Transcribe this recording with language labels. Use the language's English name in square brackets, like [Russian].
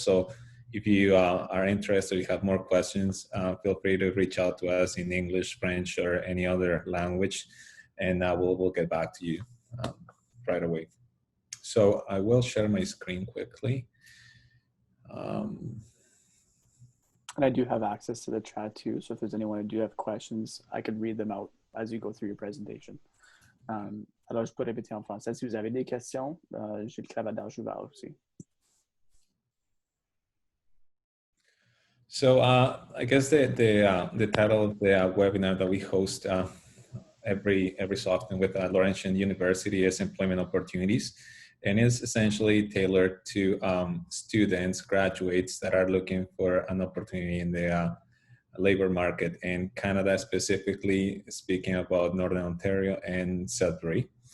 [English] So if you are interested, you have more questions, feel free to reach out to us in English, French, or any other language, and we'll get back to you right away. So I will share my screen quickly. And I do have access to the chat too. So if there's anyone who do have questions, I could read them out as you go through your presentation. [French] Alors, je peux répéter en français. Si vous avez des questions, j'ai le clavardage ouvert aussi. [English] So I guess the title of the webinar that we host every so often with Laurentian University is employment opportunities, and is essentially tailored to students, graduates that are looking for an opportunity in the labor market in Canada, specifically speaking about Northern Ontario and Sudbury.